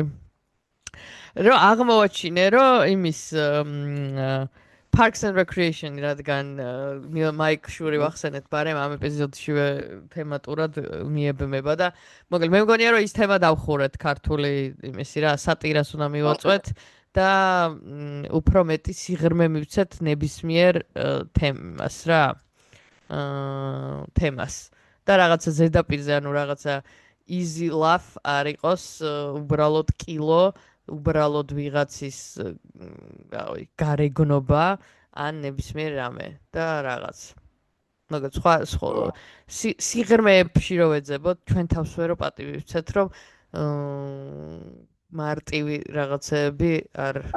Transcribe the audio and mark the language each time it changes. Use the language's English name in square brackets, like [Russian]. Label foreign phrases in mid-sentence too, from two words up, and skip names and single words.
[Georgian] რომ აღმოვაჩინე, რომ იმის Parks and Recreation რადგან მაიკ შური ვახსენეთ ბარემ ამ ეპიზოდშივე თემატურად მიებმება და მოკლედ მე მგონია რომ ის თემა დავხურეთ ქართული იმისი რა სატირას უნდა მივაწვეთ და უფრო მეტი სიღრმე მივცეთ ნებისმიერ თემას რა თემას და რაღაცა ზედაპირზე ანუ რაღაცა [English] easy laugh [Georgian] არ იყოს უბრალოდ კილო უბრალოდ ვიღაცის გარეგნობა ან ნებისმიერ რამე და რაღაც. მაგაც სხვა სიღრმეებში რო ვეძებოთ, ჩვენ თავს ვერ პატივიცეთ, რომ მარტივი რაღაცები არ